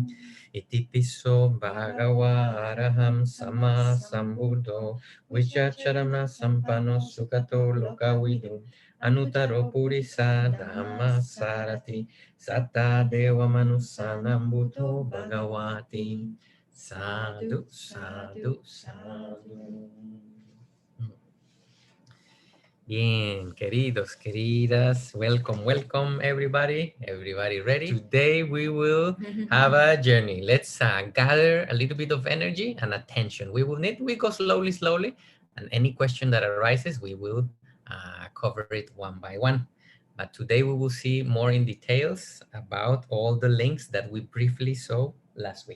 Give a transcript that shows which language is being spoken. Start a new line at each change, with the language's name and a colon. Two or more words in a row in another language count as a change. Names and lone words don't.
Pali: Iti piso bhagava araham sama sambuddho vichacharana sampano sukato lokavidu anutaro purisa dhamma sarati satta deva manusanam buddho bhagavati. Sadhu, sadhu, sadhu.
Spanish: Bien, queridos, queridas,
English: welcome everybody. Everybody ready? Today we will have a journey. Let's gather a little bit of energy and attention. We go slowly, and any question that arises, we will cover it one by one. But today we will see more in details about all the links that we briefly saw last week.